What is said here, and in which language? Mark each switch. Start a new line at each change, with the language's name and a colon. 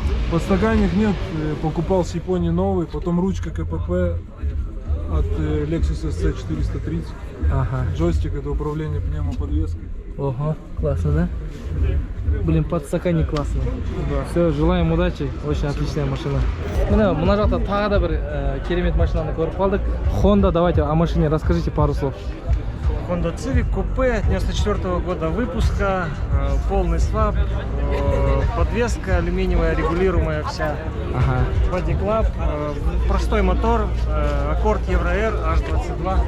Russian: подстаканник нет, покупал с Японии новый, потом ручка КПП от Lexus SC430. Джойстик это управление пневмоподвеской. Ого, классно, да? Блин, подстаканник классный. Да. Все, желаем удачи, очень отличная машина.
Kazakh: Мына жақта тағы да бір керемет машинаны көріп қалдық. Honda,
Russian: давайте о машине расскажите пару слов. Honda Civic купе 94 года выпуска, полный свап, подвеска алюминиевая, регулируемая вся, Body Club, простой мотор, Accord Euro R H22.